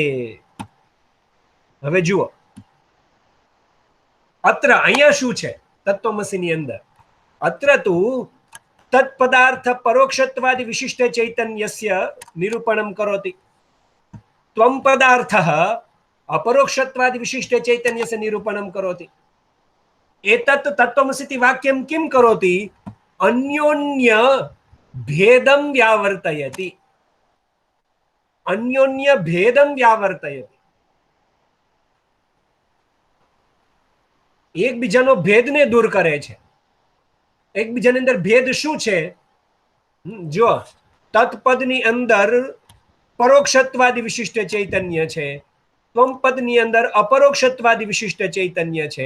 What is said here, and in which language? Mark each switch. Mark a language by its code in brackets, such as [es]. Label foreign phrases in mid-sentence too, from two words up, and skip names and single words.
[gu] હવે જુઓ, અત્ર અહીંયા શું છે તત્વમસીની અંદર? [sa] अत्र तु तत्पदार्थ परोक्षत्वादि विशिष्ट चैतन्यस्य निरूपणम करोति. त्वम पदार्थः अपरोक्षत्वादि विशिष्ट चैतन्यस्य निरूपणं करोति. एतत् तत्त्वमसीति वाक्यं किं करोति? अन्योन्य भेदं व्यावर्तयति. अन्योन्य भेदं व्यावर्तयति. [gu] એકબીજાનો ભેદને દૂર કરે છે. એકબીજાની અંદર ભેદ શું છે? જો તત્પદની અંદર પરોક્ષત્વાદી વિશિષ્ટ ચૈતન્ય છે, ત્વમપદની અંદર અપરોક્ષત્વાદી વિશિષ્ટ ચૈતન્ય છે.